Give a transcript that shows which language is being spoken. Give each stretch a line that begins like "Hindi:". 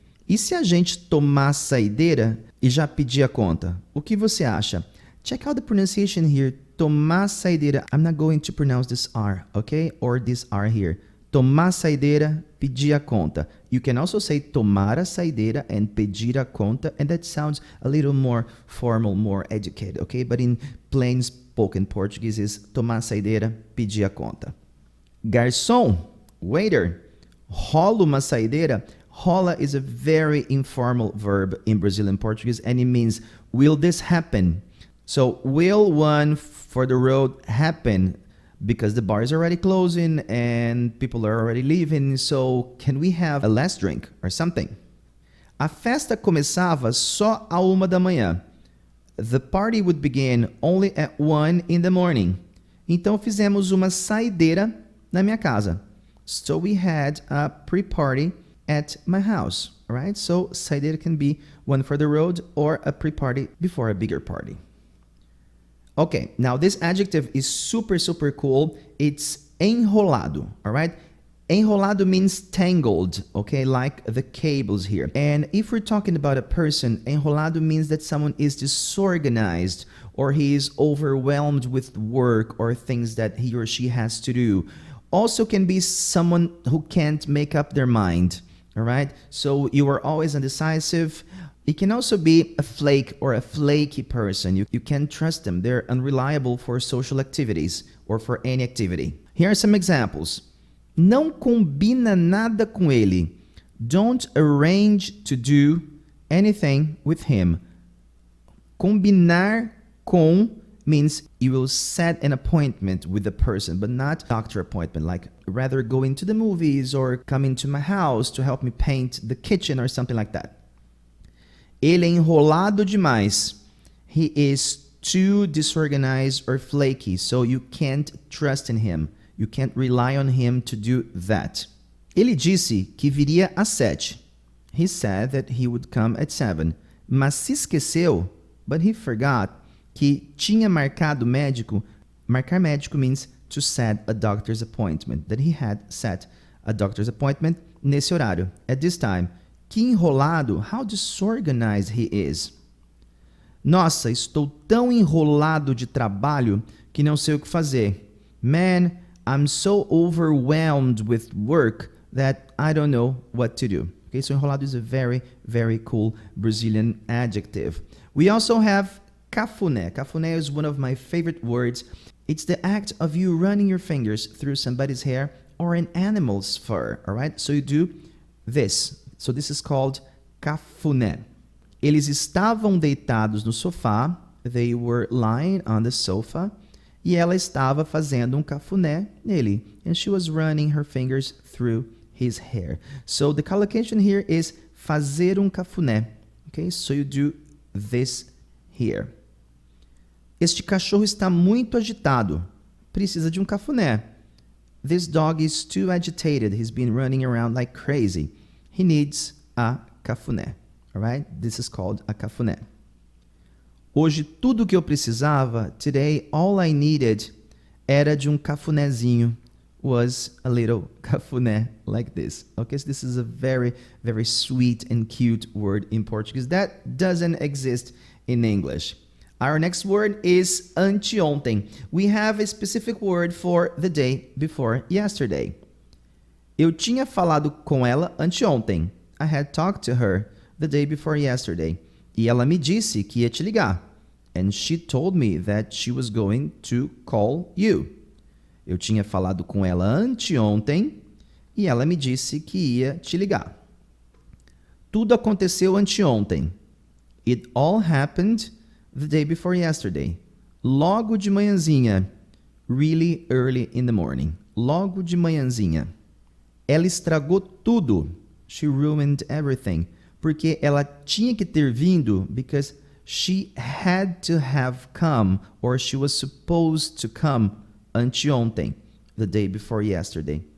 Portuguese: E se a gente tomar saideira e já pedir a conta? O que você acha?
English: Check out the pronunciation here.
Portuguese: Tomar saideira.
English: I'm not going to pronounce this R, okay? Or this R here.
Portuguese: Tomar saideira, pedir a conta.
English: You can also say
Portuguese: tomar a saideira
English: and
Portuguese: pedir a conta,
English: and that sounds a little more formal, more educated, okay? But in plain spoken Portuguese is
Portuguese: tomar a saideira, pedir a conta. Garçom, waiter, rola uma saideira.
English: Rola is a very informal verb in Brazilian Portuguese, and it means, will this happen? So, will one for the road happen? Because the bar is already closing and people are already leaving, so can we have a last drink or something?
Portuguese: A festa começava só à 1h.
English: The party would begin only at 1 in the morning.
Portuguese: Então fizemos uma saideira na minha casa.
English: So we had a pre-party at my house, alright? So saideira can be one for the road or a pre-party before a bigger party. Okay, now this adjective is super, super cool. It's enrolado, all right? Enrolado means tangled, okay, like the cables here. And if we're talking about a person, enrolado means that someone is disorganized or he is overwhelmed with work or things that he or she has to do. Also can be someone who can't make up their mind, all right? So you are always indecisive. It can also be a flake or a flaky person. You can't trust them. They're unreliable for social activities or for any activity. Here are some examples.
Portuguese: Não combina nada com ele.
English: Don't arrange to do anything with him. Combinar com means you will set an appointment with the person, but not doctor appointment, like rather going to the movies or coming to my house to help me paint the kitchen or something like that.
Portuguese: Ele é enrolado demais.
English: He is too disorganized or flaky, so you can't trust in him. You can't rely on him to do that.
Portuguese: Ele disse que viria às 7.
English: He said that he would come at 7.
Portuguese: Mas se esqueceu,
English: but he forgot,
Portuguese: que tinha marcado médico. Marcar médico means
English: to set a doctor's appointment. That he had set a doctor's appointment
Portuguese: nesse horário,
English: at this time.
Portuguese: Que enrolado,
English: how disorganized he is.
Portuguese: Nossa, estou tão enrolado de trabalho que não sei o que fazer.
English: Man, I'm so overwhelmed with work that I don't know what to do. Okay, so enrolado is a very, very cool Brazilian adjective. We also have CAFUNÉ. CAFUNÉ is one of my favorite words. It's the act of you running your fingers through somebody's hair or an animal's fur, all right? So you do this. So this is called CAFUNÉ.
Portuguese: Eles estavam deitados no sofá.
English: They were lying on the sofa.
Portuguese: E ela estava fazendo cafuné nele.
English: And she was running her fingers through his hair. So the collocation here is fazer cafuné. Okay, so you do this here.
Portuguese: Este cachorro está muito agitado. Precisa de cafuné.
English: This dog is too agitated. He's been running around like crazy. He needs a cafuné. All right? This is called a cafuné.
Portuguese: Hoje tudo que eu precisava,
English: today all I needed,
Portuguese: era de cafunézinho.
English: Was a little cafuné like this. Okay, so this is a very, very sweet and cute word in Portuguese that doesn't exist in English. Our next word is anteontem. We have a specific word for the day before yesterday.
Portuguese: Eu tinha falado com ela anteontem.
English: I had talked to her the day before yesterday.
Portuguese: E ela me disse que ia te ligar.
English: And she told me that she was going to call you.
Portuguese: Eu tinha falado com ela anteontem e ela me disse que ia te ligar. Tudo aconteceu anteontem.
English: It all happened the day before yesterday.
Portuguese: Logo de manhãzinha.
English: Really early in the morning.
Portuguese: Logo de manhãzinha. Ela estragou tudo.
English: She ruined everything.
Portuguese: Porque ela tinha que ter vindo
English: because she had to have come or she was supposed to come anteontem, the day before yesterday.